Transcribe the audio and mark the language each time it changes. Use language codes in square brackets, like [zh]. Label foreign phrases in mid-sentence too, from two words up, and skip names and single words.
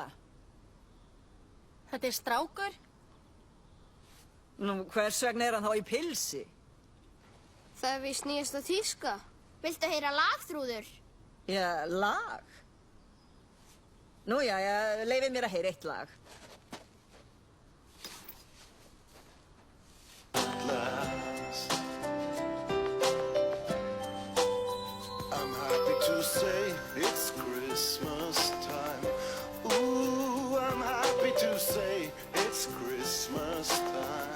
[is] Þetta er strákur. Nú, hvers vegna er hann þá í pilsi? Það er víst nýjasta tíska. Viltu heyra lag, Þrúður? Já, lag? Nú, já, leyfið mér að heyra eitt lag. [en] Last. I'm happy to say it's Christmas time. Ooh, I'm happy to say it's Christmas time.